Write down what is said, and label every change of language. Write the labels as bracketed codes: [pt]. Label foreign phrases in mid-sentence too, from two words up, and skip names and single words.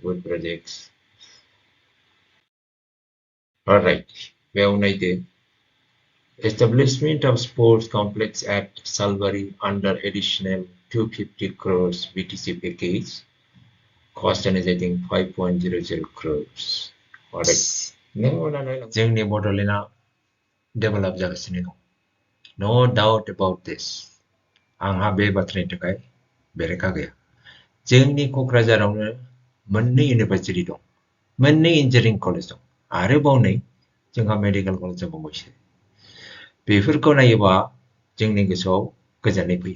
[en] All right, establishment of sports complex at Salwari under additional 250 crores BTC package. Cost is I think 5.00 crores. All right. [brx] जोंनि बड'लेण्डआ डेभेलप जागासिनो दं. [en] No doubt about this. [brx] आंहा बे बाथ्रानि थाखाय बेरेखा गैया. जोंनि क'क्राझारावनो मोननै इउनिभारसिटि दं, मोननै [en] engineering college [brx] दं, आरोबाव नै जोंहा [en] medical college [brx] दंबावोसो. बेफोरखौ नायोबा जोंनि गोसोआव गोजोननाय फैयो.